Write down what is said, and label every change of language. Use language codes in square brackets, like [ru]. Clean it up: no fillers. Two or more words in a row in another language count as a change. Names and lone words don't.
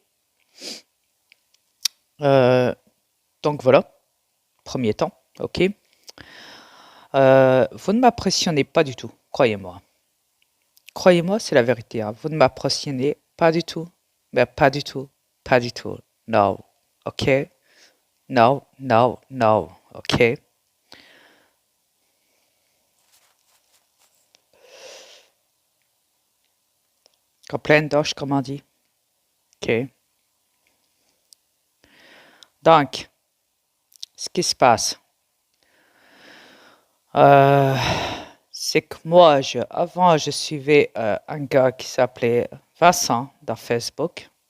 [fr] Donc voilà, premier temps. Ok? Vous ne m'impressionnez pas du tout, croyez-moi. Croyez-moi, c'est la vérité. Hein. Vous ne m'impressionnez pas du tout. Mais pas du tout. Pas du tout. [en] No. Ok? No, no, no. Ok? [fr] Comprendoche, comme on dit. Ok? Donc, ce qui se passe, c'est que moi, avant, je suivais un gars qui s'appelait Vincent dans Facebook.